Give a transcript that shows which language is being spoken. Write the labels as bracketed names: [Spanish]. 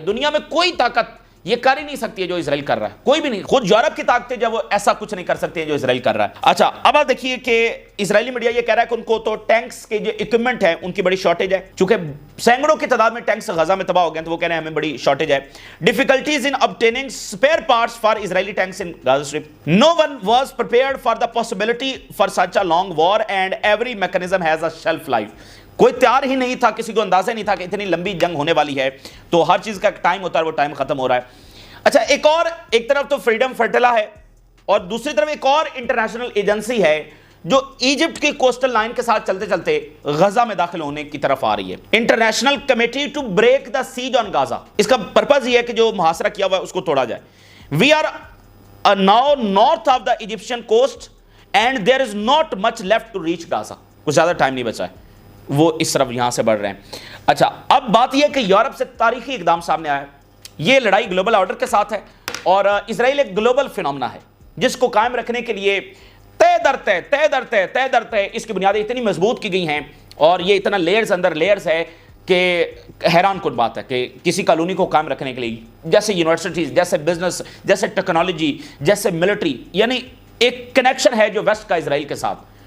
[Urdu] دنیا میں کوئی طاقت یہ کر ہی نہیں سکتی ہے جو اسرائیل کر رہا ہے, کوئی بھی نہیں. خود یورپ کی طاقتیں جو وہ ایسا کچھ نہیں کر سکتی ہیں جو اسرائیل کر رہا ہے. اچھا اب آپ دیکھیے کہ اسرائیلی میڈیا یہ کہہ رہا ہے کہ ان کو تو ٹینکس کے جو اکوپمنٹ ہے ان کی بڑی شارٹیج ہے, چونکہ سینکڑوں کی تعداد میں ٹینکس غزہ میں تباہ ہو گئے ہیں, تو وہ کہہ رہے ہیں ہمیں بڑی شارٹیج ہے. [English] Difficulties in obtaining spare parts for Israeli tanks in Gaza Strip. No one was prepared for the possibility for such a long war and every mechanism has a shelf life. [Urdu] کوئی تیار ہی نہیں تھا, کسی کو اندازہ نہیں تھا کہ اتنی لمبی جنگ ہونے والی ہے, تو ہر چیز کا ٹائم ہوتا ہے, وہ ٹائم ختم ہو رہا ہے. اچھا ایک طرف تو فریڈم فرٹیلا ہے اور دوسری طرف ایک اور انٹرنیشنل ایجنسی ہے جو ایجپٹ کی کوسٹل لائن کے ساتھ چلتے چلتے غزہ میں داخل ہونے کی طرف آ رہی ہے. [English] International committee to break the siege on Gaza. [Urdu] اس کا پرپز یہ ہے کہ جو محاصرہ کیا ہوا ہے اس کو توڑا جائے. [English] We are now north of the Egyptian coast and there is not much left to reach Gaza. [Urdu] کچھ زیادہ ٹائم نہیں بچا ہے, وہ اس طرف یہاں سے بڑھ رہے ہیں. اچھا اب بات یہ ہے کہ یورپ سے تاریخی اقدام سامنے آیا ہے. یہ لڑائی گلوبل آرڈر کے ساتھ ہے اور اسرائیل ایک گلوبل فینومنا ہے جس کو قائم رکھنے کے لیے طے در اس کی بنیادیں اتنی مضبوط کی گئی ہیں اور یہ اتنا لیئرز اندر لیئرز ہے کہ حیران کن بات ہے کہ کسی کالونی کو قائم رکھنے کے لیے جیسے یونیورسٹیز, جیسے بزنس, جیسے ٹیکنالوجی, جیسے ملٹری, یعنی ایک کنیکشن ہے جو ویسٹ کا اسرائیل کے ساتھ.